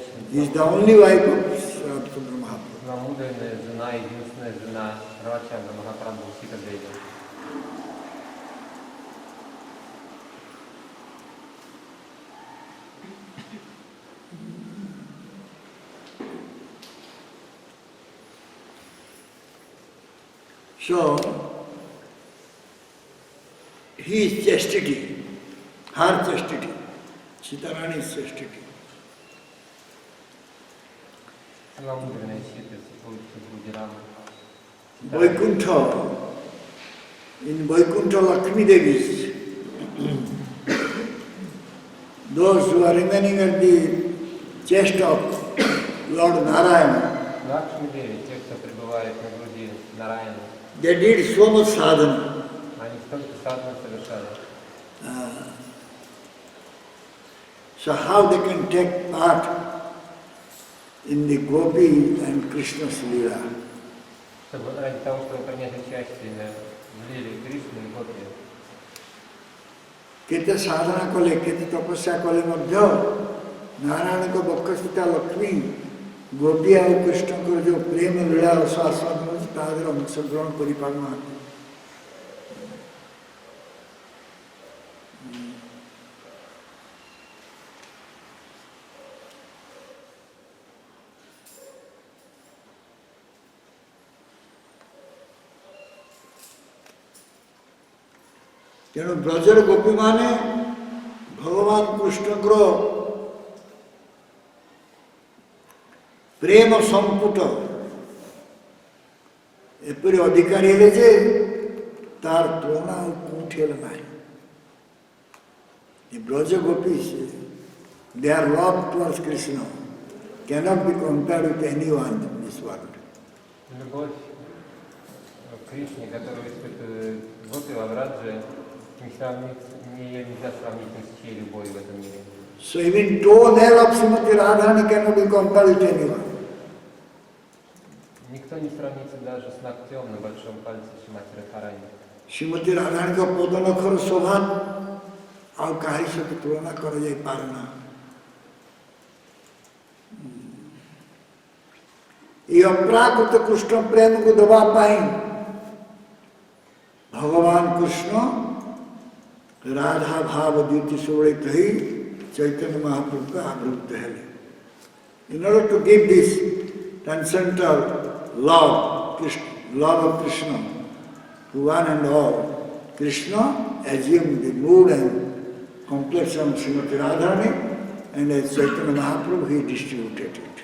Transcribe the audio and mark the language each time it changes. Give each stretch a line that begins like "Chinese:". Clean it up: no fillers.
English: He is the only wife of Ramchandra Mahaprabhu.
Russian: Мудрая жена, единственная жена Рамчандра Махапрабху, Сита Деви.
English: So, his chastity, her chastity, Chitarani's chastity.
Russian: Целомудренная чистость будет Рама.
English: Vaikuntha, in Vaikuntha Lakshmi Devi's, those who are remaining at the chest of Lord Narayana,
Russian: Лакшми Деви, те, кто пребывает на груди Нараяна,
English: they did so much sadhana.
Russian: они столько садханы совершали.
English: So how they can take part in the Gopi and Krishna's Leela?
Russian: Чтобы ради того, чтобы принять участие в лиле Кришны и Гопи.
Odia: କେତେ ସାଧନା କଲେ କେତେ ତପସ୍ୟା କଲେ ମଧ୍ୟ ନାରାୟଣଙ୍କ ବକ୍ଷସ୍ଥିତ ଲକ୍ଷ୍ମୀ ଗୋପୀ ଆଉ କୃଷ୍ଣଙ୍କର ଯେଉଁ ପ୍ରେମ ଲୀଳା ରସ ଆସ୍ୱାଦନ ଅଛି ତା ଦେହରେ ଅଂଶଗ୍ରହଣ କରିପାରୁନାହାନ୍ତି। ତେଣୁ ବ୍ରଜର ଗୋପୀମାନେ ଭଗବାନ କୃଷ୍ଣଙ୍କର ପ୍ରେମ ସମ୍ପୁଟ ଏପରି ଅଧିକାରୀ ହେଲେ ଯେ ତାର ତୁଳନା ଆଉ କୋଉଠି ହେଲେ ନାହିଁ।
English: The Braja gopis, their love towards Krishna cannot be compared with anyone in this world.
Russian: Любовь к Кришне, которую испытывают Гопи во Врадже, ее нельзя сравнить ни с чьей любовью в этом мире.
English: So even toenail of Srimati Radharani cannot be compared with anyone.
Russian: Никто не сравнится даже с ногтем на большом пальце Шримати Радхарани.
Odia: Srimati Radharani ka podanakhar shobha ଆଉ କାହାରି ସହିତ ତୁଳନା କରାଯାଇପାରେ ନା। ଏହି ଅପ୍ରାକୃତ କୃଷ୍ଣ ପ୍ରେମକୁ ଦେବା ପାଇଁ ଭଗବାନ କୃଷ୍ଣ ରାଧା ଭାବ ଦ୍ୟୁତି ସୁବଳିତ ହେଇ ଚୈତନ୍ୟ ମହାପ୍ରଭୁଙ୍କ ଆବିର୍ଭୂତ ହେଲେ।
English: In order to give this transcendental love of Krishna to one and all, Krishna assumed the mood and complexion of Srimati Radharani, and as Chaitanya Mahaprabhu he distributed it.